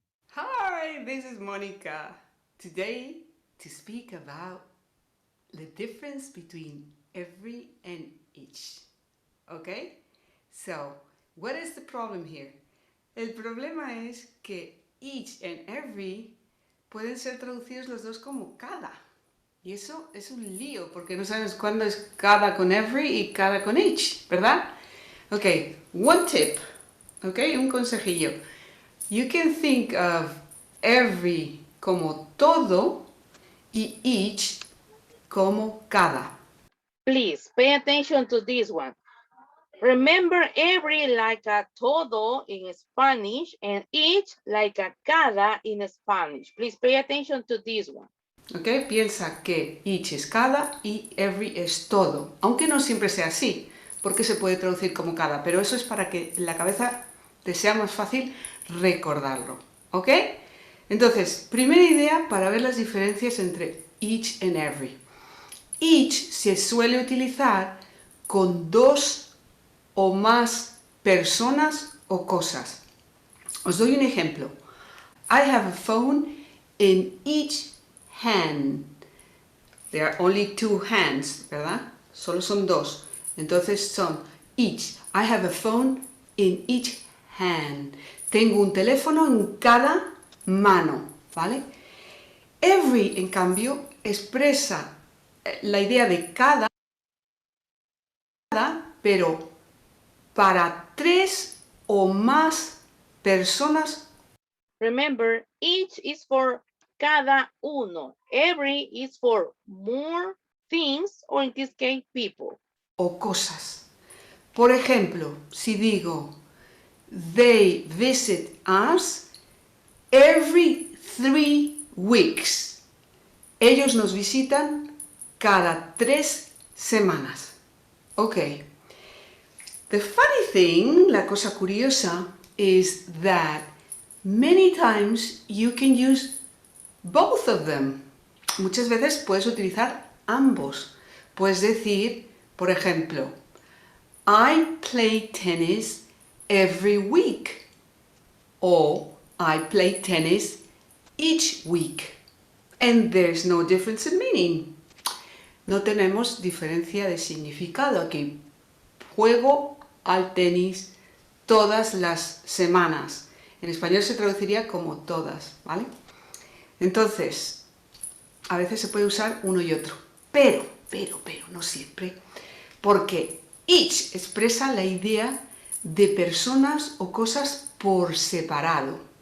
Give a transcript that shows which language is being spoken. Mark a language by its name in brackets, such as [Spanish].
[English] Hi, this is Monica. Today, to speak about the difference between every and each. Okay? So, what is the problem here? [Spanish] El problema es que each and every pueden ser traducidos los dos como cada. Y eso es un lío, porque no sabes cuándo es cada con every y cada con each, ¿verdad? [English] Ok, one tip, ok, [Spanish] un consejillo. [English] You can think of every [Spanish] como todo [English] y each [Spanish] como cada. [English] Please pay attention to this one. Remember every like a todo in Spanish and each like a cada in Spanish. Please pay attention to this one. [Spanish] Ok, piensa que each es cada y every es todo, aunque no siempre sea así, porque se puede traducir como cada, pero eso es para que en la cabeza te sea más fácil recordarlo. ¿Ok? Entonces, primera idea para ver las diferencias entre each and every. Each se suele utilizar con dos o más personas o cosas. Os doy un ejemplo. [English] I have a phone in each hand. There are only two hands, [Spanish] ¿verdad? Solo son dos. Entonces son [English] each. I have a phone in each hand. [Spanish] Tengo un teléfono en cada mano, ¿vale? Every, en cambio, expresa la idea de cada, pero para 3 o más personas. [English] Remember, each is for [Spanish] cada uno. [English] Every is for more things, or in this case, people. [Spanish] O cosas. Por ejemplo, si digo, [English] they visit us every 3 weeks. [Spanish] Ellos nos visitan cada 3 semanas. [English] Ok. The funny thing, [Spanish] la cosa curiosa, [English] is that many times you can use both of them. [Spanish] Muchas veces puedes utilizar ambos. Puedes decir, por ejemplo, [English] I play tennis every week. Or I play tennis each week. And there's no difference in meaning. [Spanish] No tenemos diferencia de significado aquí. Juego al tenis todas las semanas. En español se traduciría como todas, ¿vale? Entonces, a veces se puede usar uno y otro, pero, no siempre, porque each expresa la idea de personas o cosas por separado.